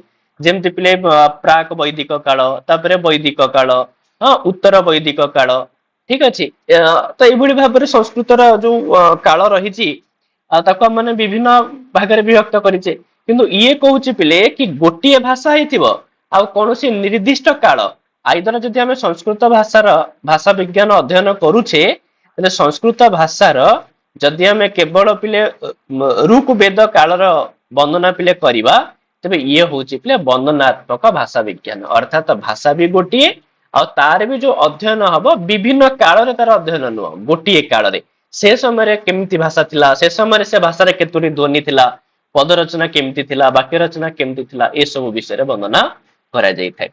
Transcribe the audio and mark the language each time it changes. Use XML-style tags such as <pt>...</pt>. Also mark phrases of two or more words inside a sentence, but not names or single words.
<or>ଯେମିତି ପିଲେ ପ୍ରାକ ବୈଦିକ କାଳ, ତାପରେ ବୈଦିକ କାଳ, ଉତ୍ତର ବୈଦିକ କାଳ, ଠିକ ଅଛି। ତ ଏଭଳି ଭାବରେ ସଂସ୍କୃତର ଯୋ କାଳ ରହିଛି ତାକୁ ଆମେ ମାନେ ବିଭିନ୍ନ ଭାଗରେ ବିଭକ୍ତ କରିଛେ। କିନ୍ତୁ ଯେ କହୁଛି ପିଲେ କି ଗୋଟିଏ ଭାଷା ହେଉଥିବ ଆ କୌଣସି ନିର୍ଦ୍ଦିଷ୍ଟ କାଳ ଆଇଦର ଯଦି ଆମେ ସଂସ୍କୃତ ଭାଷାର ଭାଷା ବିଜ୍ଞାନ ଅଧ୍ୟୟନ କରୁଛେ ତେବେ ସଂସ୍କୃତ ଭାଷାର ଯଦି ଆମେ କେବଳ ପିଲେ ଋକ ବେଦ କାଳର ବର୍ଣ୍ଣନା ପିଲେ କରିବା ତେବେ ଯେ ହେଉଛି ପିଲେ ବର୍ଣ୍ଣନାତ୍ମକ ଭାଷା ବିଜ୍ଞାନ। ଅର୍ଥାତ ଭାଷା ବି ଗୋଟିଏ ଆ ତାର ବି ଯୋ ଅଧ୍ୟୟନ ହେବ ବିଭିନ୍ନ କାଳରେ ତାର ଅଧ୍ୟୟନ ନୁହେଁ ଗୋଟିଏ କାଳରେ ସେ ସମୟ କେମିତି ଭାଷା ଥିଲା, ସେ ସମୟ ସେ ଭାଷାର କେତୋଟି ଧ୍ୱନି ଥିଲା, ପଦ ରଚନା କେମିତି ଥିଲା, ବାକ୍ୟ ରଚନା କେମିତି ଥିଲା, ଏ ସବୁ ବିଷୟ ବର୍ଣ୍ଣନା କରା ଯାଇ ଥାଏ।</or>